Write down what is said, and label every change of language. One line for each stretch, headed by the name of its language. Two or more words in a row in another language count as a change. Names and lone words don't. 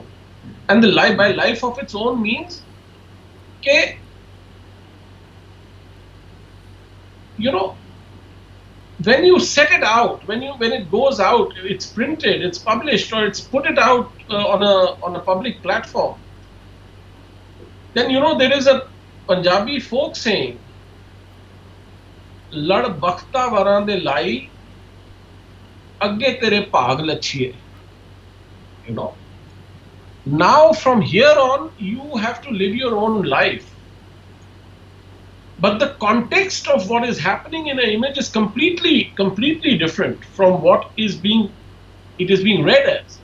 English: And the by life of its own means, okay, you know, when you set it out, when it goes out, it's printed, it's published, or it's put it out on a public platform, then you know there is a Punjabi folk saying,
Punjabi: "ਲੱਡ ਬਖਤਾ ਵਾਰਾਂ ਦੇ ਲਈ, ਅੱਗੇ ਤੇਰੇ ਭਾਗ ਲੱਛੀਏ."
English: You know. Now from here on, you have to live your own life. But the context of what is happening in an image is completely different from what it is being read as.